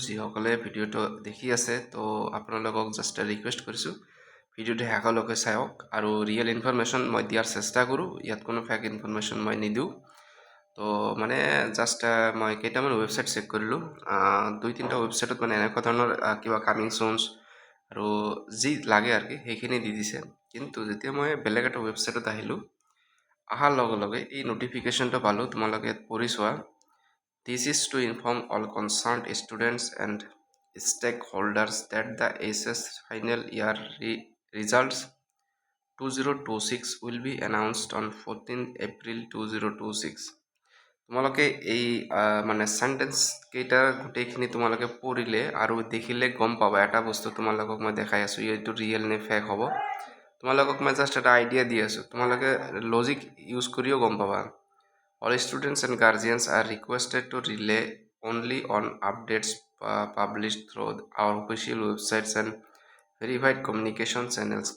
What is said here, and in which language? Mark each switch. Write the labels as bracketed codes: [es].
[as] যিসকলে ভিডিঅ'টো দেখি আছে তো আপোনালোকক জাষ্ট ৰিকুৱেষ্ট কৰিছোঁ ভিডিঅ'টো শেষলৈকে চাওক আৰু ৰিয়েল ইনফৰমেশ্যন মই দিয়াৰ চেষ্টা কৰোঁ। ইয়াত কোনো ফেক ইনফৰমেশ্যন মই নিদিওঁ। তো মানে জাষ্ট মই কেইটামান ৱেবছাইট চেক কৰিলোঁ। 2-3টা ৱেবছাইটত মানে এনেকুৱা ধৰণৰ কিবা কামিং চুনছ আৰু যি লাগে আৰু কি সেইখিনি দি দিছে। কিন্তু যেতিয়া মই বেলেগ এটা ৱেবছাইটত আহিলোঁ, অহাৰ লগে লগে এই নোটিফিকেশ্যনটো পালোঁ, তোমালোকে পঢ়ি চোৱা। [en] This is to inform all concerned students and stakeholders that the SS final year results 2026 will be announced on 14 April 2026. [as] তোমালোকে এই মানে সেন্টেন্স কেইটা গোটেইখিনি তোমালোকে পঢ়িলে আৰু দেখিলে গম পাবা। এটা বস্তু তোমালোকক মই দেখাই আছোঁ, এইটো ৰিয়েল নে ফেক হ'ব। তোমালোকক মই জাষ্ট এটা আইডিয়া দি আছোঁ, তোমালোকে লজিক ইউজ কৰিও গম পাবা। [en] All students and guardians are requested to rely only on updates published through our official websites and verified communication channels.